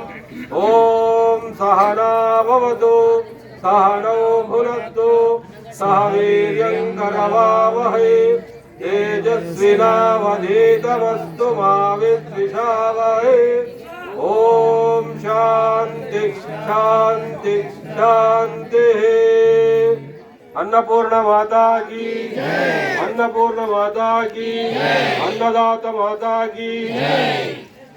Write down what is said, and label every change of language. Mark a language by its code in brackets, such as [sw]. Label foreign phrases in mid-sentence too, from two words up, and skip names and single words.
[sa] ఓం సహనా భవతు సహనౌ భునత్తు సహ వీర్యం కరవావహై తేజస్వినావధీతమస్తు మా విద్విషావహై. ఓం శాంతి శాంతి శాంతి. [hi] अन्नपूर्ण माता की अन्नपूर्ण माता की अन्नदाता माता की